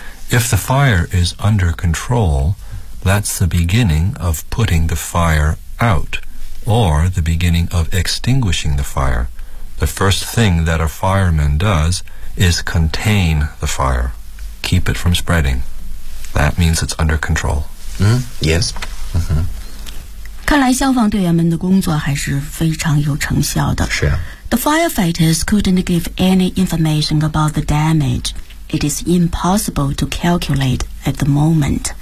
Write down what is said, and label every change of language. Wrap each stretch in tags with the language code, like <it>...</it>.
<en>If the fire is under control, that's the beginning of putting the fire out, or the beginning of extinguishing the fire. The first thing that a fireman does is contain the fire, keep it from spreading. That means it's under control. Mm-hmm. Yes. Mm-hmm.</en> <zh>看来消防队员们的工作还是非常有成效的。是啊。</zh> <en>The firefighters couldn't give any information about the damage. It is impossible to calculate at the moment.</en>